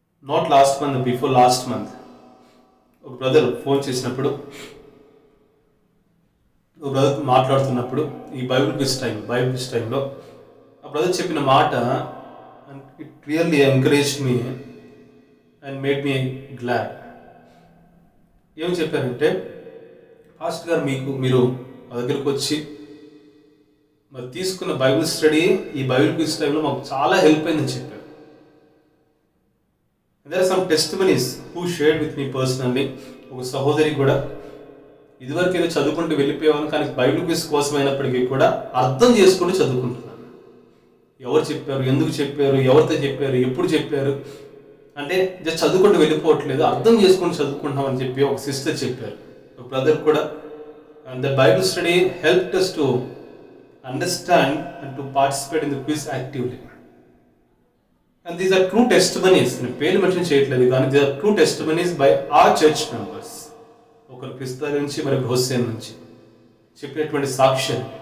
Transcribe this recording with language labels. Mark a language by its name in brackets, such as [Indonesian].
[English] not last month, before last month [Telugu] ఒక brother phone చేసినప్పుడు, ఒక బ్రదర్ మాట్లాడుతున్నప్పుడు ఈ బైబిల్ క్విజ్ టైంలో ఆ బ్రదర్ చెప్పిన మాట, [English] It really encouraged me and made me glad. [Telugu] ఏం చెప్పారంటే, పాస్టర్ గారు మీరు మా దగ్గరకు వచ్చి మరి తీసుకున్న బైబిల్ స్టడీ ఈ బైబిల్ క్విజ్ టైంలో మాకు చాలా హెల్ప్ అయిందని చెప్పారు. [English] There are some testimonies who shared with me personally. [Telugu] ఒక సహోదరి కూడా ఇదివరకు ఏదో చదువుకుంటూ వెళ్ళిపోయాను, కానీ బైబిల్ క్విజ్ కోసం అయినప్పటికీ కూడా అర్థం చేసుకుంటూ చదువుకుంటున్నాను. ఎవరు చెప్పారు, ఎందుకు చెప్పారు, ఎవరితో చెప్పారు, ఎప్పుడు చెప్పారు అంటే జస్ట్ చదువుకుంటూ వెళ్ళిపోవట్లేదు, అర్థం చేసుకుంటూ చదువుకుంటున్నాం అని చెప్పి ఒక సిస్టర్ చెప్పారు. ఒక బ్రదర్ కూడా. [English] And the Bible study helped us to understand and to participate in the quiz actively. And these are true testimonies. [Telugu] నేను పేరు మెన్షన్ చేయట్లేదు, కానీ [English] these are true testimonies by our church members. [Telugu] ఒకరు క్రిస్తా నుంచి, మరొక హుస్సేన్ నుంచి చెప్పినటువంటి సాక్ష్యం.